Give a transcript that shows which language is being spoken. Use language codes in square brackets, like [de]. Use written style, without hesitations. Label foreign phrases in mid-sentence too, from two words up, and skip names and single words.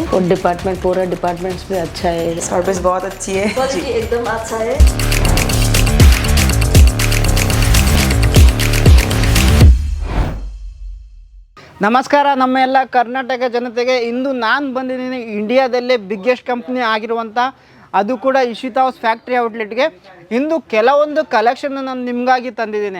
[hi] और डिपार्टमेंट पूरा डिपार्टमेंट्स भी अच्छा है, सर्विस बहुत अच्छी है क्वालिटी एकदम अच्छा है। [kn] ನಮಸ್ಕಾರ ನಮ್ಮ ಎಲ್ಲ ಕರ್ನಾಟಕ ಜನತೆಗೆ. ಇಂದು ನಾನು ಬಂದಿದ್ದೀನಿ ಇಂಡಿಯಾದಲ್ಲೇ [en] biggest company [kn] ಆಗಿರುವಂಥ, ಅದು ಕೂಡ ಇಶಿತಾ ಹೌಸ್ [en] factory outlet. [kn] ಇಂದು ಕೆಲವೊಂದು ಕಲೆಕ್ಷನ್ ನಾನು ನಿಮಗಾಗಿ ತಂದಿದ್ದೀನಿ.